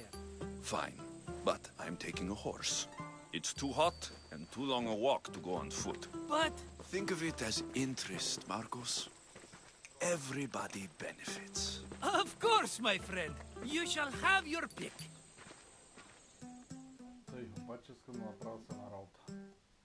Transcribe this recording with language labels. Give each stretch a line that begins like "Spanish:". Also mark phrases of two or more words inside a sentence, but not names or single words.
English: Fine, but I'm taking a horse. It's too hot and too long a walk to go on foot. But... Think of it as interest, Marcos. Everybody benefits. Of course, my friend. You shall have your pick.
Bulgarian: Тъй, обаче искам да направя с една работа.